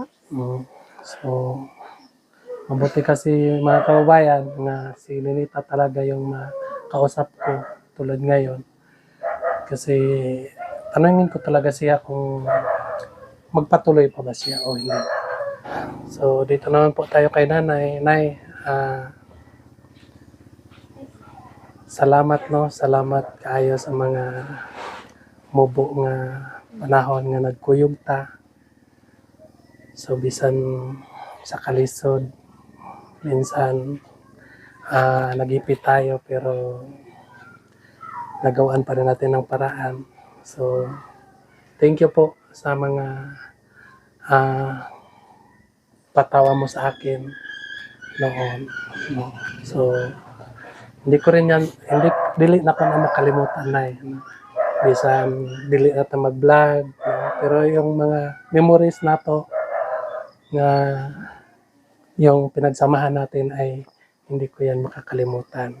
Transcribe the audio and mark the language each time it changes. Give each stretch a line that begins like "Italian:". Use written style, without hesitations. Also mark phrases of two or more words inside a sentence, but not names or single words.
Filipino: So, mabuti kasi mga kababayan nga si Ninita talaga yung kausap ko tulad ngayon. Kasi tanungin ko talaga siya kung magpatuloy pa ba siya o hindi. So, dito naman po tayo kay Nanay. Nay, salamat no,
Cebuano: salamat kaayo sa mga mubo nga panahon nga nagkuyog ta.
Filipino: So
Cebuano: bisan sa kalisod
Filipino: minsan nagipit tayo pero nagawaan pa rin natin ng paraan. So thank you po sa mga patawa mo sa akin noon. No? So hindi ko rin yan,
Cebuano: dili na ko na
Filipino: makalimutan na eh. No?
Cebuano: Bisan dili na ta mag-vlog,
Filipino: no? Pero yung mga memories na to nga yung pinagsamahan natin ay hindi ko yan makakalimutan.